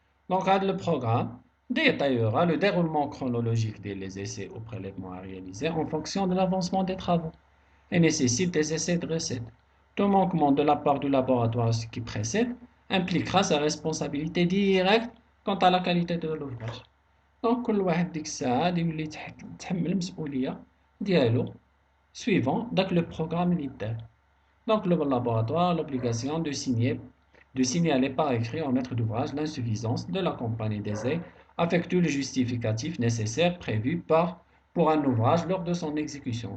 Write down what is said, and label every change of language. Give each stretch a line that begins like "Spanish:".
Arabic: دونك هاد لو بروغرام
French: détaillera le déroulement chronologique des essais ou prélèvements à réaliser en fonction de l'avancement des travaux et nécessite des essais de recettes. Tout manquement de la part du laboratoire qui précède impliquera sa responsabilité directe quant à la qualité de l'ouvrage.
Arabic: دونك كل واحد ديك الساعة غادي يولي يتحمل المسؤولية ديالو
French: suivant
Arabic: داك لو بروغرام اللي دار.
French: Donc le laboratoire a l'obligation de signaler par écrit au maître d'ouvrage l'insuffisance de la compagnie d'essai affectue le justificatif nécessaire prévu pour un ouvrage lors de son exécution.